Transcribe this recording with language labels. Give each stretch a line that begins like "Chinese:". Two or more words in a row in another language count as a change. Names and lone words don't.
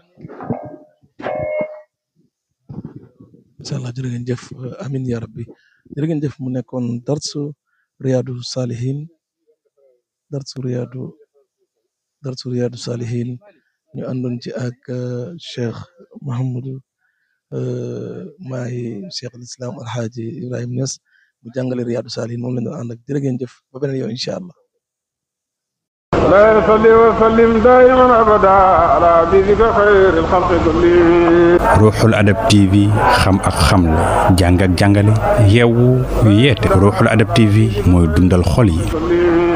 Arabic: إن شاء الله
Wolof: jërë ngeen jëf
Arabic: آمين يا ربي
Wolof: jërë ngeen jëf mu nekkoon darsu Riyadu Salihin ñu àndoon ci ak Cheikh Mouhamadou Mahi Cheikh al Islam Alhaaji Ibrahima Niass bu jàngale Riyadu Salihin moom lañ doon ànd ak jërë ngeen jëf ba beneen yoon
Arabic: إن شاء الله. لا يصلي وسلم دائما ابدا على حبيبك خير الخلق كلهم.
Wolof: Ruuxul Adab TV xam ak xamle jàng ak jàngale yeewu yeete Ruuxul Adab TV mooy dundal xol yi.